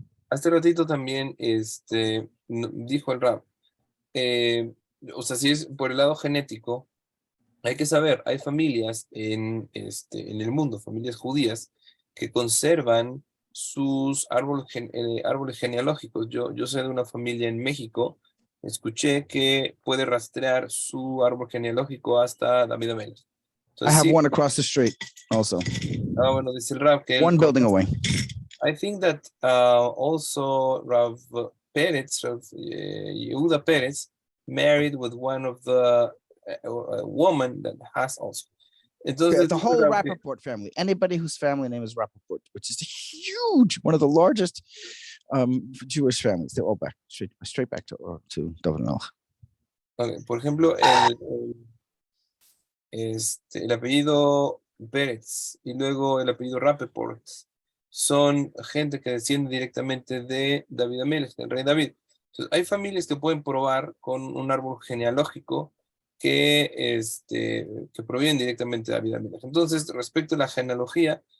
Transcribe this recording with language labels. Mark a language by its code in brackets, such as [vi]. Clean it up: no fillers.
[es] Hace ratito también dijo el Rab, o sea, si es por el lado genético, hay que saber, hay familias en el mundo, familias judías, que conservan sus árboles genealógicos. Yo sé de una familia en México, escuché que puede rastrear su árbol genealógico hasta David Amelech. [en] I have one across the street also. [es] Bueno, dice el Rab que [en] one building away. I think that also Rav Peretz, Yehuda Peretz, married with one of the woman that has also. [es] Entonces, [en] the whole Rappaport family, anybody whose family name is Rappaport, which is huge, one of the largest Jewish families, they're all back straight back to David Melech. Okay. [es] Por ejemplo, el apellido Peretz y luego el apellido Rappaport son gente que desciende directamente de David Amelech, del rey David. Entonces, hay familias que pueden probar con un árbol genealógico que provienen directamente de David Amelech. Entonces, respecto a la genealogía,